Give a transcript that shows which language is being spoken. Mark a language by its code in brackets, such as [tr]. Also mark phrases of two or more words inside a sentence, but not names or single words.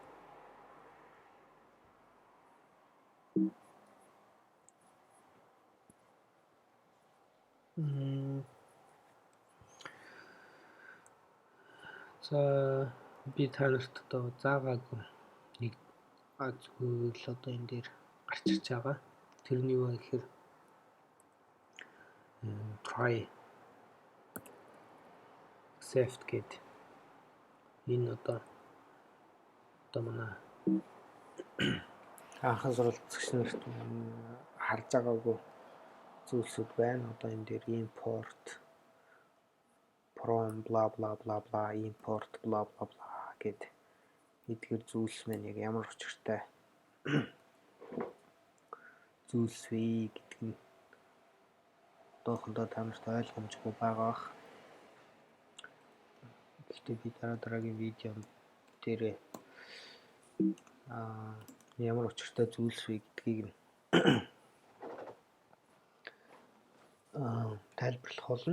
[mn] За би та нарт одоо заагаагүй нэг зүйл одоо энэ дээр гарч ирж байгаа. Тэрний юу гэхээр [en] try accept [mn] гэдэг энэ одоо манай анхны сурвалж үзэгч нарт харж байгаагүй зүйлсүүд байна. Одоо энэ дээр [en] import from bla bla bla bla import bla bla bla [mn] гэдэг эдгээр зүйлс маань яг ямар учиртай зүйлс вэ гэдэг нь одоохондоо та нарт ойлгомжгүй байгаа бах. Гэхдээ би дараагийн видео дээр ямар учиртай зүйлс вэ гэдгийг нь тайлбарлах болно.